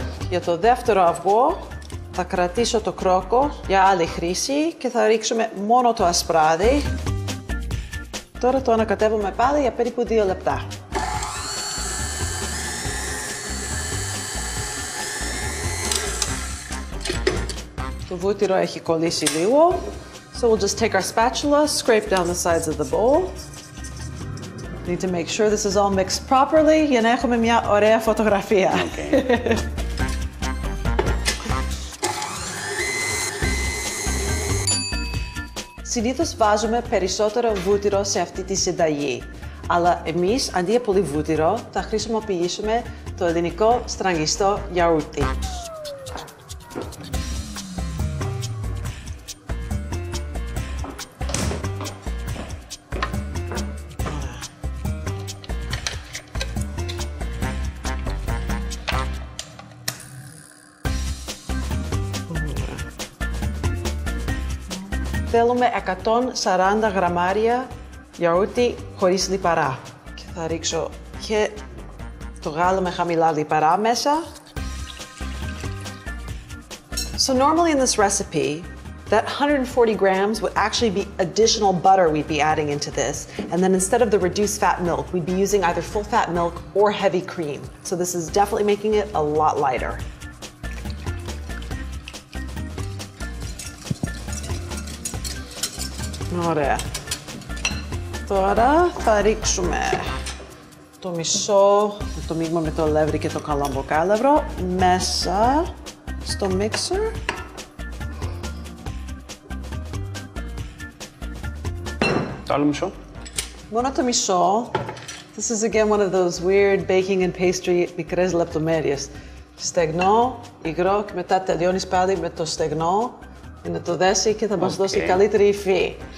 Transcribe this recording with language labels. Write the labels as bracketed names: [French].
[Greek] Για το δεύτερο αυγό θα κρατήσω το κρόκο για άλλη χρήση και θα ρίξουμε μόνο το ασπράδι. Τώρα το ανακατεύουμε πάλι για περίπου 2 λεπτά. Το βούτυρο έχει κολλήσει λίγο. [English] So we'll just take our spatula, scrape down the sides of the bowl. Need to make sure this is all mixed properly [Greek] για να έχουμε μια ωραία φωτογραφία. [English] Okay. [Greek] Συνήθως βάζουμε περισσότερο βούτυρο σε αυτή τη συνταγή. Αλλά εμείς, αντί από πολύ βούτυρο, θα χρησιμοποιήσουμε το ελληνικό στραγγιστό γιαούρτι. Θέλουμε 140 γραμμάρια γιαούρτι χωρίς λιπαρά. Και θα ρίξω και το γάλα με χαμηλά λιπαρά μέσα. [English] So normally in this recipe, that 140 grams would actually be additional butter we'd be adding into this. And then instead of the reduced fat milk, we'd be using either full fat milk or heavy cream. So this is definitely making it a lot lighter. [Greek] Ωραία. Τώρα θα ρίξουμε το μισό, το μείγμα με το αλεύρι και το καλαμποκάλευρο μέσα στο mixer. Το άλλο μισό. Μόνο το μισό. [English] This is again one of those weird baking and pastry [Greek] μικρές λεπτομέρειες. Στεγνό, υγρό και μετά τελειώνεις πάλι με το στεγνό για να το δέσει και θα μας δώσει καλύτερη υφή.